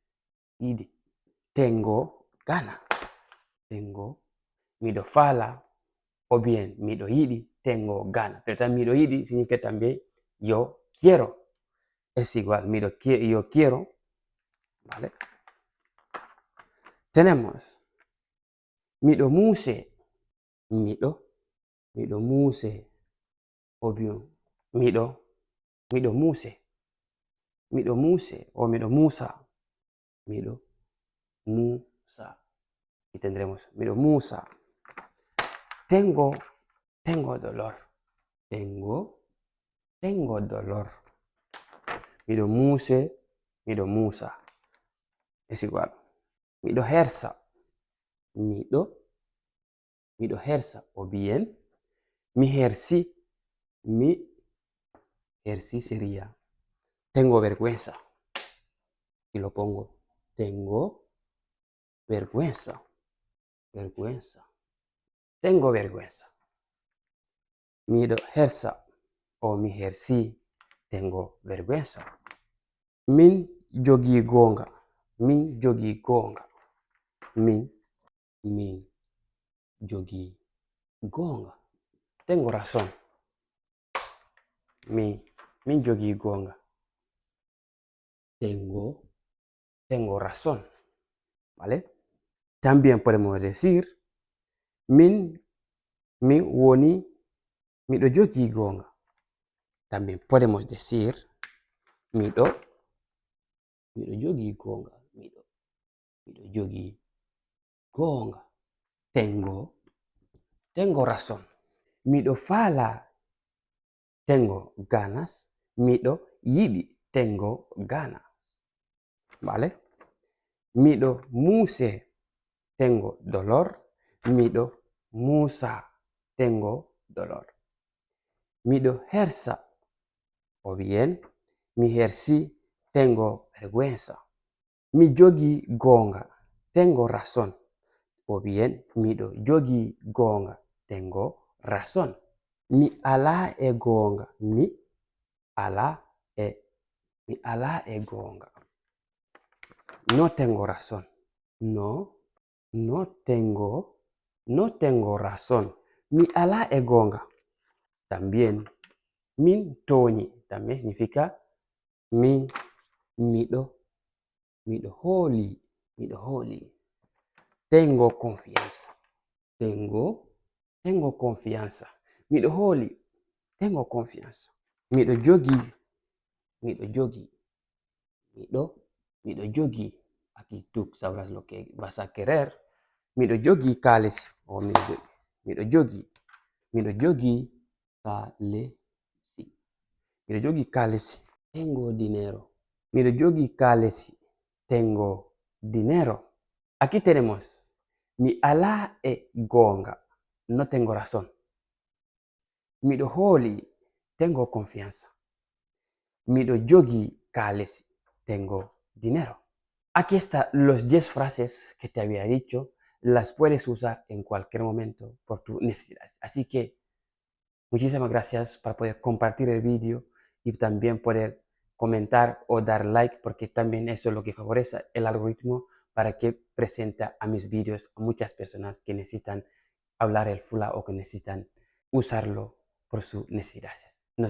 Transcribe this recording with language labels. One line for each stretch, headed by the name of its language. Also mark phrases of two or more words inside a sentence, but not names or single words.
Spanish: Tengo gana.
Fula: Mido fala
Spanish: o bien
Fula: mido yidi.
Spanish: Tengo gana. Pero también
Fula: mido yidi
Spanish: significa también yo quiero. Es igual, yo quiero. ¿Vale?
Fula: Tenemos mido muse. Mido muse
Spanish: o bien
Fula: mido muse. Mido muse o mido musa. Mido musa.
Spanish: Y tendremos
Fula: mido musa.
Spanish: Tengo dolor. Tengo dolor.
Fula: Mido muse, mido musa.
Spanish: Es igual.
Fula: Mido hersa. Mido hersa.
Spanish: O bien,
Fula: mi hersi
Spanish: sería tengo vergüenza. Y lo pongo. Tengo vergüenza. Tengo vergüenza.
Fula: Mido hersa o mi hersi.
Spanish: Tengo vergüenza.
Fula: Min jogi gonga. Min jogi gonga. Min jogi gonga.
Spanish: Tengo razón.
Fula: Min jogi gonga.
Spanish: Tengo razón. ¿Vale? También podemos decir
Fula: min woni mido jogi gonga.
Spanish: También podemos decir
Fula: miɗo jogi gonga. Miɗo jogi gonga.
Spanish: Tengo razón.
Fula: Miɗo fala,
Spanish: tengo ganas.
Fula: Miɗo yiɗi,
Spanish: tengo ganas. ¿Vale?
Fula: Miɗo muse,
Spanish: tengo dolor.
Fula: Miɗo musa,
Spanish: tengo dolor.
Fula: Miɗo hersa,
Spanish: o bien
Fula: mi hersi,
Spanish: tengo vergüenza.
Fula: Mi jogi gonga,
Spanish: tengo razón. O bien
Fula: miɗo jogi gonga,
Spanish: tengo razón.
Fula: Mi ala e gonga. Mi ala e gonga.
Spanish: No tengo razón. No tengo razón.
Fula: Mi ala e gonga. También min toñi.
Spanish: También significa
Fula: miɗo holi.
Spanish: Tengo confianza. Tengo confianza.
Fula: Miɗo holi.
Spanish: Tengo confianza.
Fula: Miɗo jogi.
Spanish: Aquí tú sabrás lo que vas a querer.
Fula: Miɗo jogi kalesi. Miɗo jogi kalesi.
Spanish: Tengo dinero.
Fula: Miɗo jogi kalesi.
Spanish: Tengo dinero. Aquí tenemos
Fula: mi ala e gonga.
Spanish: No tengo razón.
Fula: Miɗo holi.
Spanish: Tengo confianza.
Fula: Miɗo jogi kalesi.
Spanish: Tengo dinero. Aquí están los 10 frases que te había dicho. Las puedes usar en cualquier momento por tus necesidades. Así que muchísimas gracias por poder compartir el vídeo y también poder comentar o dar like, porque también eso es lo que favorece el algoritmo para que presente a mis vídeos a muchas personas que necesitan hablar el Fula o que necesitan usarlo por sus necesidades.